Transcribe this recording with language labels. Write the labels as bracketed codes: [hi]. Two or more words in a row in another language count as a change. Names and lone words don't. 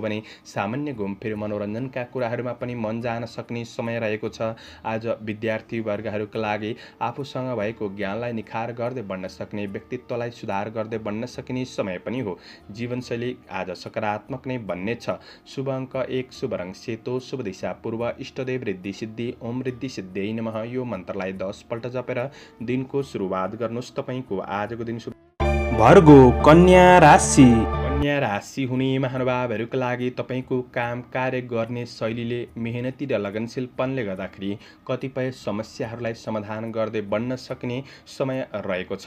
[ne] सामान्य घुमफिर मनोरञ्जनका कुराहरूमा पनि मन जान सक्ने समय रहेको छ। आज विद्यार्थी वर्गहरूका लागि आफूसँग भएको ज्ञानलाई निखार गर्दै बढ्न सक्ने, व्यक्तित्वलाई सुधार गर्दै बढ्न सकिने समय पनि हो। जीवनशैली आज सकारात्मक नै बन्नेछ। शुभ अङ्क 1, शुभ रङ सेतो, शुभ दिशा पूर्व, इष्टदेव रिद्धि सिद्धि। [sa] ओम रिद्धि सिद्धियै नमः। [ne] यो मन्त्रलाई 10 पल्ट जपेर दिनको सुरुवात गर्नुहोस्। तपाईँको आजको दिन भर्गो कन्या राशि। कन्या राशि हुने महानुभावहरूका लागि तपाईँको काम कार्य गर्ने शैलीले, मेहनती र लगनशीलपनले गर्दाखेरि कतिपय समस्याहरूलाई समाधान गर्दै बढ्न सक्ने समय रहेको छ।